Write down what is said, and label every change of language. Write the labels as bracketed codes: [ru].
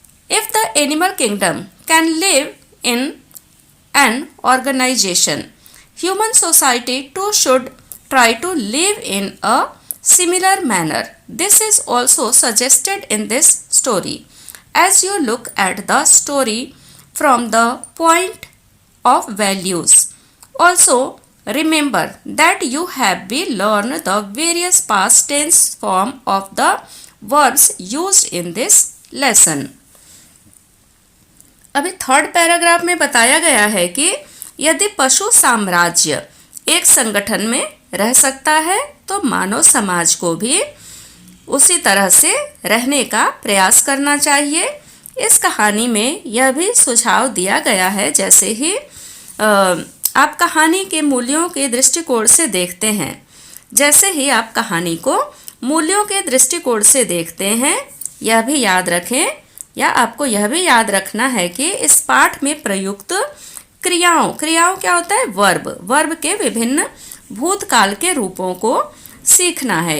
[en] If the animal kingdom can live in an organisation, human society too should try to live in a similar manner. This is also suggested in this story. As you look at the story from the point of values, also remember that you have been learned the various past tense form of the verbs used in this lesson. [hi] अभी third paragraph में बताया गया है कि यदि पशु साम्राज्य एक संगठन में रह सकता है तो मानव समाज को भी उसी तरह से रहने का प्रयास करना चाहिए. इस कहानी में यह भी सुझाव दिया गया है, जैसे ही आप कहानी के मूल्यों के दृष्टिकोण से देखते हैं, जैसे ही आप कहानी को मूल्यों के दृष्टिकोण से देखते हैं, यह भी याद रखें या आपको यह भी याद रखना है कि इस पाठ में प्रयुक्त क्रियाओं क्या होता है, वर्ब के विभिन्न भूतकाल के रूपों को सीखना है.